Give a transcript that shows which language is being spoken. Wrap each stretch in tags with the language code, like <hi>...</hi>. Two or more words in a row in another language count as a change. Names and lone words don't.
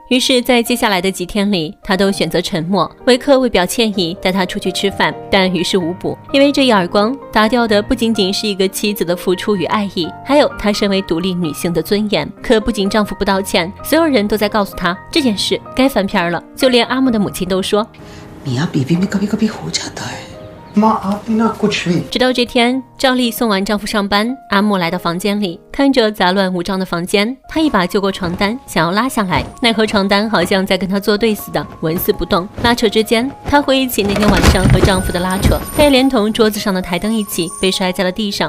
<zh>于是在接下来的几天里，他都选择沉默。维克为表歉意带他出去吃饭，但于事无补，因为这一耳光打掉的不仅仅是一个妻子的付出与爱意，还有她身为独立女性的尊严。可不仅丈夫不道歉，所有人都在告诉她这件事该翻篇了，就连阿木的母亲都说</zh> <hi>मियां बीवी में कभी-कभी हो जाता है मां आप ना कुछ भी。</hi> <zh>直到这天，照例送完丈夫上班，阿木来到房间里，看着杂乱无章的房间，她一把揪过床单，想要拉下来，奈何床单好像在跟她作对似的，纹丝不动。拉扯之间，她回忆起那天晚上和丈夫的拉扯，她也连同桌子上的台灯一起被摔在了地上。</zh>